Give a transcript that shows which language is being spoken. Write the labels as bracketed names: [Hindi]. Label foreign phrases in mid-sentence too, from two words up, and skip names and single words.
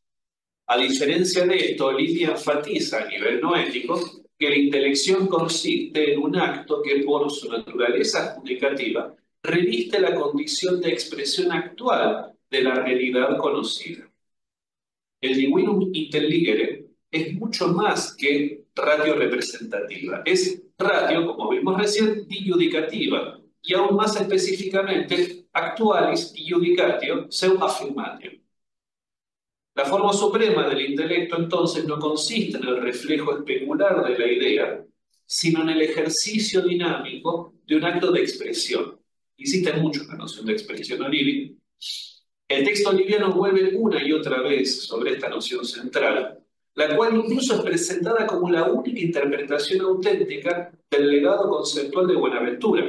[Spanish] A diferencia de esto, Livia enfatiza a nivel noético que la intelección consiste en un acto que, por su naturaleza judicativa, reviste la condición de expresión actual de la realidad conocida. El [Latin] divinum intelligere [Spanish] es mucho más que [Latin] ratio representativa. [Spanish] Es ratio, como vimos recién, dijudicativa, y aún más específicamente, [Latin] actualis judicatio seu affirmatio. [Spanish] La forma suprema del intelecto, entonces, no consiste en el reflejo especular de la idea, sino en el ejercicio dinámico de un acto de expresión. Insiste mucho en la noción de expresión olívia. El texto oliviano vuelve una y otra vez sobre esta noción central, la cual incluso es presentada como la única interpretación auténtica del legado conceptual de Buenaventura.